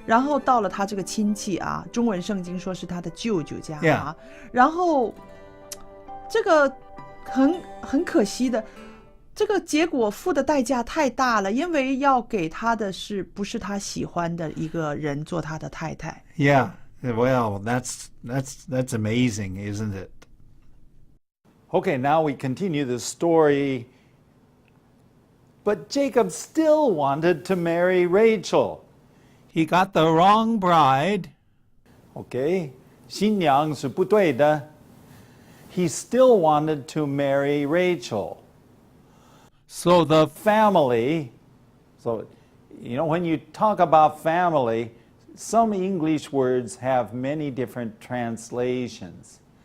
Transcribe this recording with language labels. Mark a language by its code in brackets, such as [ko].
[zh] 然后到了他这个亲戚啊，中文圣经说是他的舅舅家 [en] Yeah. [zh] 然后这个很可惜的，这个结果付的代价太大了，因为要给他的不是他喜欢的一个人做他的太太。 [en] Yeah. Well, that's amazing, isn't it? Okay, now we continue the story. But Jacob still wanted to marry Rachel. He got the wrong bride. [zh] Okay, 新娘是不对的. [en] He still wanted to marry Rachel. So the family, so when you talk about family, some English words have many different translations.